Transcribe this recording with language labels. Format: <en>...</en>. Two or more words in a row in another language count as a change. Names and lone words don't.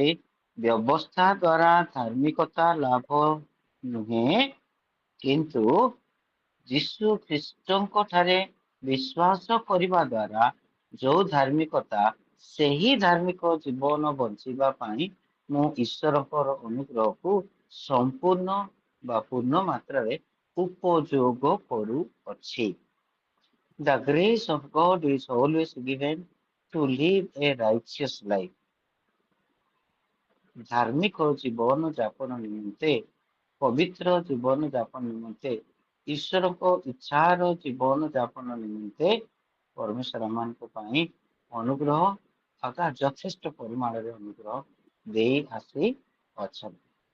<or>ବ୍ୟବସ୍ଥା ଦ୍ୱାରା ଧାର୍ମିକତା ଲାଭ ନୁହେଁ, କିନ୍ତୁ ଯୀଶୁ ଖ୍ରୀଷ୍ଟଙ୍କ ଠାରେ ବିଶ୍ୱାସ କରିବା ଦ୍ୱାରା ଯୋଉ ଧାର୍ମିକତା, ସେହି ଧାର୍ମିକ ଜୀବନ ବଞ୍ଚିବା ପାଇଁ ମୁଁ ଈଶ୍ୱରଙ୍କର ଅନୁଗ୍ରହକୁ ସମ୍ପୂର୍ଣ୍ଣ ବା ପୂର୍ଣ୍ଣ ମାତ୍ରାରେ ଉପଯୋଗ କରୁଅଛି।</or> <en>The grace of God is always given to live a righteous life.</en> <or>ଧାର୍ମିକ ଜୀବନ ଯାପନ ନିମନ୍ତେ, ପବିତ୍ର ଜୀବନ ଯାପନ ନିମନ୍ତେ, ଈଶ୍ୱରଙ୍କ ଇଚ୍ଛାର ଜୀବନ ଯାପନ ନିମନ୍ତେ ପରମେଶ୍ୱର ମାନଙ୍କ ପାଇଁ ଅନୁଗ୍ରହ ତଥା ଯଥେଷ୍ଟ ପରିମାଣରେ ଅନୁଗ୍ରହ ଦେଇ ଆସୁଅଛନ୍ତି।</or>